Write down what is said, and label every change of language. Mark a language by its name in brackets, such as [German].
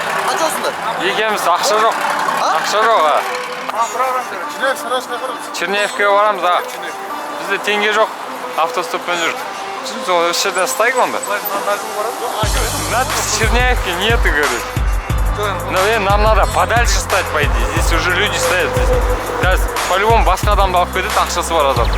[Kazakh] Қанша осындар? Екеуміз ақша жоқ. Ақша жоқ аға. Черняевкаға барамыз аға. Бізде теңге жоқ. Автостоппен жүрік. Сол осы жерден ұстайық онда. [Russian] Надо с Черняевки нету, говорит. Ну, нам надо подальше стать, по идее. Здесь уже люди стоят. Сейчас по-любому [Kazakh] басқа адамды алып кетеді, ақшасы бар адам.